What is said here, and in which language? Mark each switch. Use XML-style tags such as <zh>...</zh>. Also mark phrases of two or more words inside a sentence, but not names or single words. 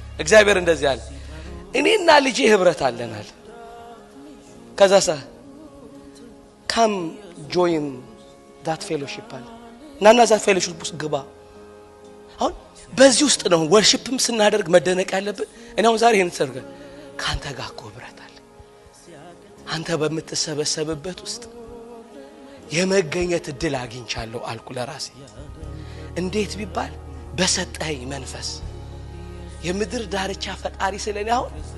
<am>እግዚአብሔር እንደዚህ አለ እኔና ልጄ ህብረት አለናል ከዛሳ</am> <en>come join that fellowship</en> <am>አለ ናና</am> <en>that fellowship</en> <am>ውስጥ ግባ አሁን በዚህ ውስጥ ነው ወርሺፕም ስናደርግ መደነቅ ያለብን እኔ አሁን ዛሬ ይሄን ተሰርገ ካንተ ጋር ህብረት አለ አንተ በመተሰበሰበበት ውስጥ የመገኘት እድል አግኝቻለሁ አልኩ ለራሴ እንዴት ቢባል በሰጠኝ መንፈስ የምድር ዳርቻ ፈጣሪ ስለኔ አሁን</am>